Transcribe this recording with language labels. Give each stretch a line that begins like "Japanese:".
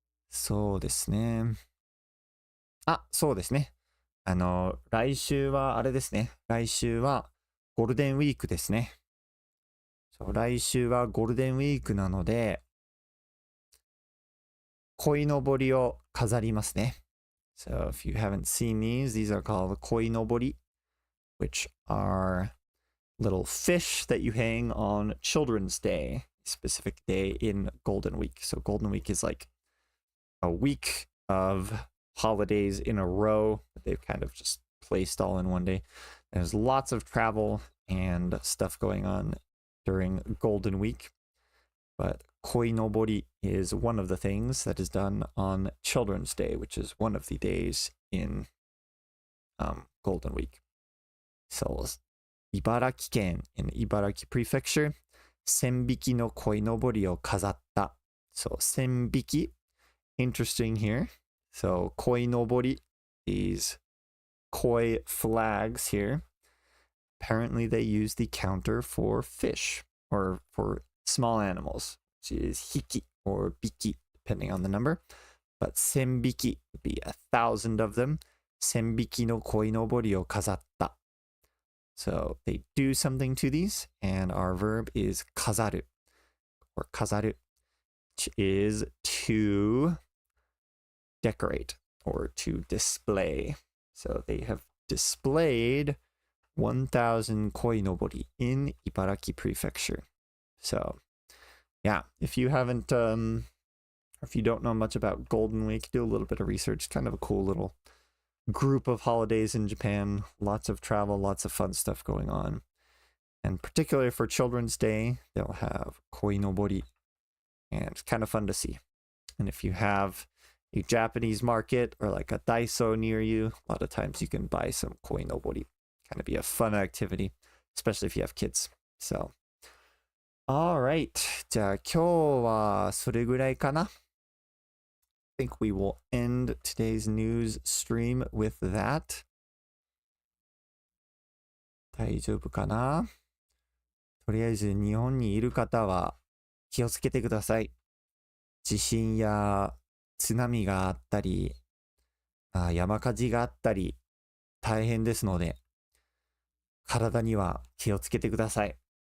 Japanese: そうですね。あ、そうですね。来週はあれですね。来週はゴールデンウィークですね。そう、来週はゴールデンウィークなので、鯉のぼりを飾りますね。
English: So if you haven't seen these are called 鯉のぼり, which are little fish that you hang on Children's Day, a specific day in Golden Week. So Golden Week is like a week of holidays in a row that they've kind of just placed all in one day. There's lots of travel and stuff going on during Golden Week, but koinobori is one of the things that is done on Children's Day, which is one of the days in Golden Week. So 茨城県 in 茨城 prefecture, 1000匹の鯉のぼりを飾った. So 1000匹, interesting here. So 鯉のぼり, these koi flags here. Apparently they use the counter for fish or for small animals, which is hiki or biki, depending on the number. But 1000匹 would be 1,000 of them.
Japanese: 1000匹の鯉のぼりを飾った.
English: So they do something to these, and our verb is 飾る or 飾る, which is to decorate or to display. So they have displayed 1,000 koinobori in Ibaraki Prefecture. So yeah, if you haven't, if you don't know much about Golden Week, do a little bit of research. Kind of a cool little group of holidays in Japan. Lots of travel, lots of fun stuff going on. And particularly for Children's Day, they'll have koinobori, and it's kind of fun to see. And if you have a Japanese market or like a Daiso near you, a lot of times you can buy some koinobori. Kind of be a fun activity, especially if you have kids. So, all right.
Japanese: じゃあ今日はそれぐらいかな?
English: I think we will end today's news stream with that.
Japanese: 大丈夫かな? とりあえず日本にいる方は気をつけてください。地震や津波があったり、山火事があったり、大変ですので、体には気をつけてください。